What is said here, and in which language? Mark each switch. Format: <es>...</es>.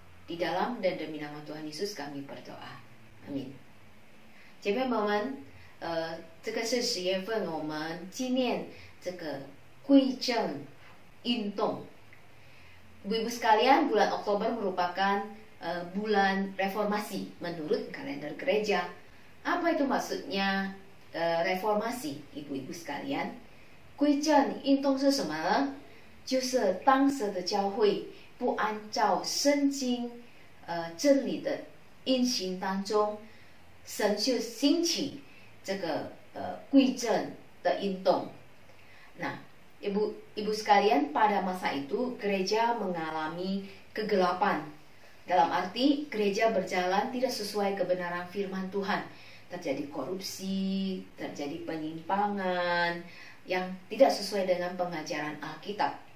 <id>Di dalam dan demi nama Tuhan Yesus kami berdoa. Amin.</id> <zh>姐妹们，这个是10月份我们纪念这个归正运动。</zh> <id>Ibu-ibu sekalian, bulan Oktober merupakan bulan reformasi menurut kalender gereja. Apa itu maksudnya reformasi, ibu-ibu sekalian?</id> <zh>归正运动是什么呢？就是当时的教会不按照圣经真理的运行当中，神就兴起这个归正的运动。</zh> <id>Nah, ibu sekalian, pada masa itu gereja mengalami kegelapan. Dalam arti gereja berjalan tidak sesuai kebenaran firman Tuhan. Terjadi korupsi, terjadi penyimpangan yang tidak sesuai dengan pengajaran Alkitab.</id>